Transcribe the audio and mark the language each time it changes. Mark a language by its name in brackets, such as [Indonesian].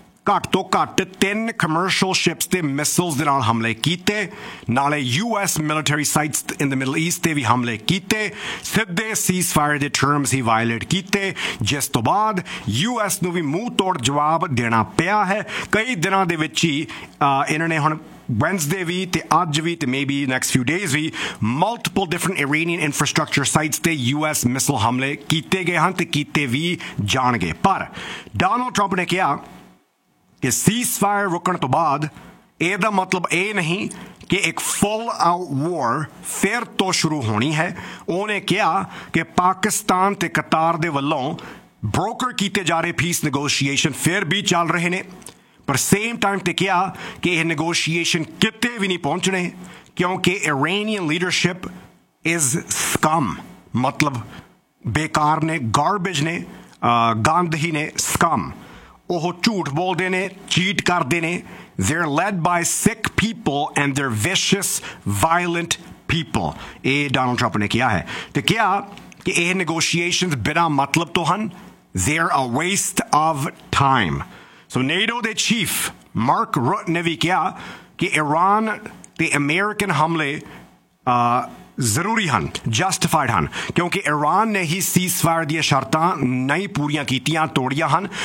[Punjabi] ਘੱਟ ਤੋਂ ਘੱਟ 3 ਕਮਰਸ਼ੀਅਲ ਸ਼ਿਪਸ ਤੇ ਮਿਸਲਸ ਦੇ ਨਾਲ ਹਮਲੇ ਕੀਤੇ, ਨਾਲੇ [English] US military sites in the Middle East [Punjabi] ਤੇ ਵੀ ਹਮਲੇ ਕੀਤੇ, ਸਿੱਧੇ ਸੀਜ਼ਫਾਇਰ ਦੇ ਟਰਮਸ ਹੀ ਵਾਇਲੇਟ ਕੀਤੇ, ਜਿਸ ਤੋਂ ਬਾਅਦ US ਨੂੰ ਵੀ ਮੂੰਹ ਤੋੜ ਜਵਾਬ ਦੇਣਾ ਪਿਆ ਹੈ। ਕਈ ਦਿਨਾਂ ਦੇ ਵਿੱਚ ਹੀ ਇਹਨਾਂ ਨੇ ਹੁਣ Wednesday vi te aaj vi te maybe next few days vi multiple different Iranian infrastructure sites te US missile hamle kite gaye han te kite vi jaange, par Donald Trump ne kiya ke ceasefire rukne to baad ਇਹਦਾ ਮਤਲਬ ਇਹ ਨਹੀਂ ਕਿ ਇੱਕ ਫੁੱਲ out ਵਾਰ ਫਿਰ ਤੋਂ ਸ਼ੁਰੂ ਹੋਣੀ ਹੈ। ਉਹਨੇ ਕਿਹਾ ਕਿ ਪਾਕਿਸਤਾਨ ਤੇ ਕਤਾਰ ਦੇ ਵੱਲੋਂ ਬ੍ਰੋਕਰ ਕੀਤੇ ਜਾ ਰਹੇ ਪੀਸ ਨੈਗੋਸ਼ੀਏਸ਼ਨ ਫਿਰ ਵੀ ਚੱਲ ਰਹੇ ਨੇ, ਪਰ ਸੇਮ ਟਾਈਮ 'ਤੇ ਕਿਹਾ ਕਿ ਇਹ ਨੈਗੋਸ਼ੀਏਸ਼ਨ ਕਿਤੇ ਵੀ ਨਹੀਂ ਪਹੁੰਚਣੇ ਕਿਉਂਕਿ ਇਰੇਨੀਅਨ ਲੀਡਰਸ਼ਿਪ ਇਜ਼ ਸਕਮ, ਮਤਲਬ ਬੇਕਾਰ ਨੇ, ਗਾਰਬੇਜ ਨੇ, ਗੰਦਹੀ ਨੇ, ਸਕਮ। ਉਹ ਝੂਠ ਬੋਲਦੇ ਨੇ, ਚੀਟ ਕਰਦੇ ਨੇ। [English] They are led by sick people and they're vicious, violent people. [Punjabi] ਇਹ ਡੋਨਲਡ ਟਰੰਪ ਨੇ ਕਿਹਾ ਹੈ, ਅਤੇ ਕਿਹਾ ਕਿ ਇਹ ਨੈਗੋਸ਼ੀਏਸ਼ਨ ਬਿਨਾਂ ਮਤਲਬ ਤੋਂ ਹਨ, [English] They are a waste of time. [Punjabi] ਸੋ ਨੇਡੋ ਦੇ ਚੀਫ ਮਾਰਕ ਰੁੱਟ ਨੇ ਵੀ ਕਿਹਾ ਕਿ ਇਰਾਨ ਅਤੇ ਅਮੈਰੀਕਨ ਹਮਲੇ ਜ਼ਰੂਰੀ ਹਨ, ਜਸਟੀਫਾਈਡ ਹਨ, ਕਿਉਂਕਿ ਇਰਾਨ ਨੇ ਹੀ ਸੀਜ਼ਫਾਇਰ ਦੀਆਂ ਸ਼ਰਤਾਂ ਨਹੀਂ ਪੂਰੀਆਂ ਕੀਤੀਆਂ, ਤੋੜੀਆਂ ਹਨ।